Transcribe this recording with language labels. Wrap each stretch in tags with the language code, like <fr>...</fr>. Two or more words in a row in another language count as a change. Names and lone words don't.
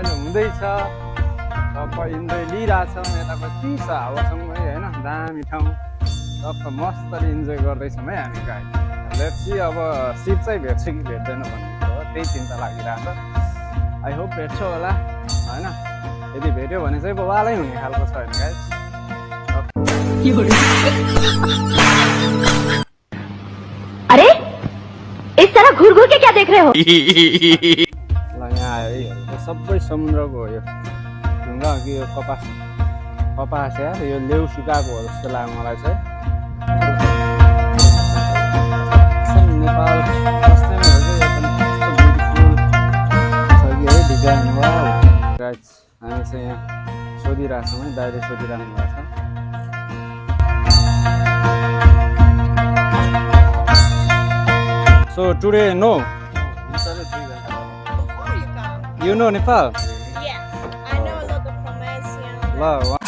<ne>हुँदैछ टक्क इन्जोय लिइरहेछौँ यताको चिसो हावासँगै होइन दामी ठाउँ टक्क मस्तले इन्जोय गर्दैछौँ है हामी</ne> <en>guys let's see</en> <ne>अब सिट चाहिँ भेट्छ कि भेट्दैन भन्ने कुरो हो त्यही चिन्ता लागिरहेछ</ne> <en>I hope</en> <ne>भेट्छ होला होइन यदि भेट्यो भने चाहिँ बवालै हुने खालको छ होइन गाइस</ne> <hi>अरे इस तरह घूर घूर के क्या देख रहे हो</hi> <ne>ल यहाँ आयो है यो सबै समुद्रको हो यो ढुङ्गा हो कि यो कपास यार यो लेउ सुकाएको हो जस्तो लाग्यो मलाई चाहिँ नेपाल कस्तै हो कि एकदम कस्तो ब्युटिफुल छ कि है डिजाइन वा गाइस हामी चाहिँ यहाँ सोधिरहेछौँ है दाइले सोधिरहनु भएको छ</ne> <en>So today, no. Before you come. You know Nepal? Yes, I know a lot of Romanian. Hello.</en>